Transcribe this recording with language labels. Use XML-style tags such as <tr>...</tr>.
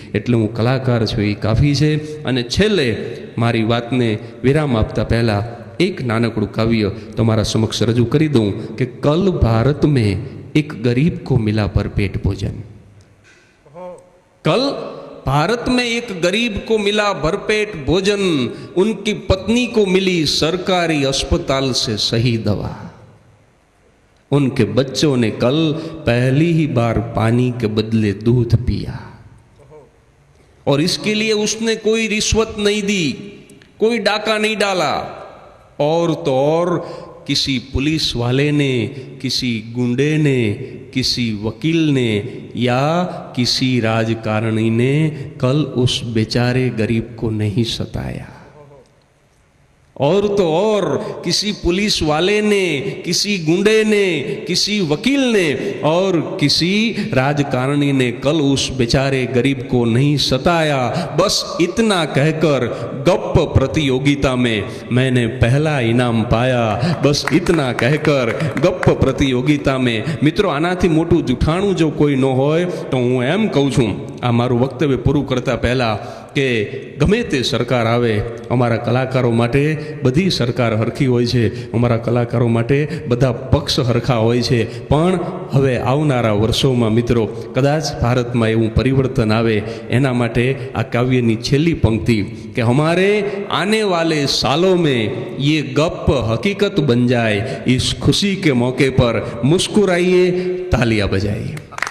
<gu>એટલે હું કલાકાર છું એ કાફી છે. અને છેલ્લે મારી વાતને વિરામ આપતા પહેલાં એક નાનકડું કાવ્ય તમારા સમક્ષ રજૂ કરી દઉં કે</gu> <hi>કલ ભારત મેં એક ગરીબ કો મિલા પર પેટ ભોજન. कल भारत में एक गरीब को मिला भरपेट भोजन, उनकी पत्नी को मिली सरकारी अस्पताल से सही दवा, उनके बच्चों ने कल पहली ही बार पानी के बदले दूध पिया, और इसके लिए उसने कोई रिश्वत नहीं दी, कोई डाका नहीं डाला, और तो और किसी पुलिस वाले ने, किसी गुंडे ने, किसी वकील ने या किसी राजकारणी ने कल उस बेचारे गरीब को नहीं सताया। और तो और किसी पुलिस वाले ने, किसी गुंडे ने, किसी वकील ने और किसी राजकारणी ने कल उस बेचारे गरीब को नहीं सताया। बस इतना कहकर गप प्रतियोगिता में मैंने पहला इनाम पाया, बस इतना कहकर गप प्रतियोगिता में।</hi> <gu>मित्रों, आनाथी मोटું જૂઠાણું जो कोई न होय तो હું એમ કહું છું, આ મારું વક્તવ્ય પૂરું કરતા પહેલા, કે ગમે તે સરકાર આવે, અમારા કલાકારો માટે બધી સરકાર હરખી હોય છે, અમારા કલાકારો માટે બધા પક્ષ હરખા હોય છે, પણ હવે આવનારા વર્ષોમાં મિત્રો કદાચ ભારતમાં એવું પરિવર્તન આવે, એના માટે આ કાવ્યની છેલ્લી પંક્તિ કે</gu> <hi>हमारे आने वाले सालों में ये गप हकीकत बन जाए, इस खुशी के मौके पर मुस्कुराइए, तालियां बजाइए।</hi>